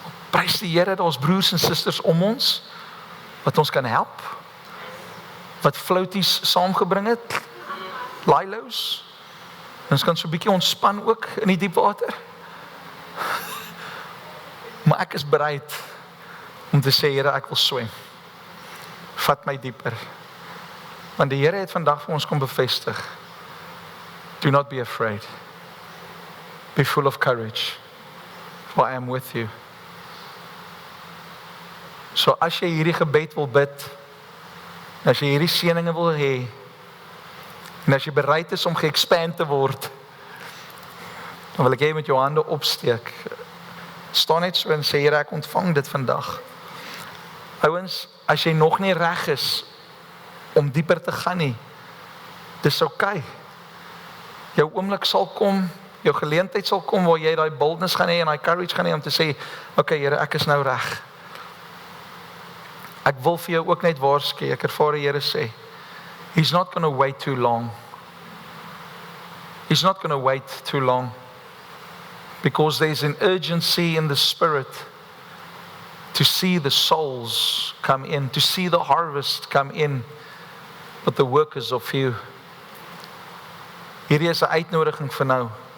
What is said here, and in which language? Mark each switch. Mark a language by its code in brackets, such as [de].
[af] Prys die Here, daar's broers en susters om ons, wat ons kan help, wat floaties saamgebring het, lilos, ons kan so 'n bietjie ontspan ook in die diep water. Maar ek is bereid om te sê, Here, ek wil swem. Vat my dieper. Want die Here het vandag vir ons kom bevestig. [en] Do not be afraid. Be full of courage, for I am with you. [af] So as jy hierdie gebed wil bid, as jy hierdie seëninge wil hê, en as jy bereid is om ge-expand te word, dan wil ek jy met jou hande opsteek. Staan net so en sê, Here, ek ontvang dit vandag. Ouens, as jy nog nie reg is om dieper te gaan nie, dis oukei. Jou oomblik sal kom, jou geleentheid sal kom waar jy daai boldness gaan hê en daai courage gaan hê om te sê, okay, Here, ek is nou reg. Ek wil vir jou ook net waarsku, ek ervaar die Here sê, [en] He's not going to wait too long. He's not going to wait too long. Because there's an urgency in the spirit to see the souls come in, to see the harvest come in, but the workers of few. [af] Hierdie is 'n uitnodiging vir nou.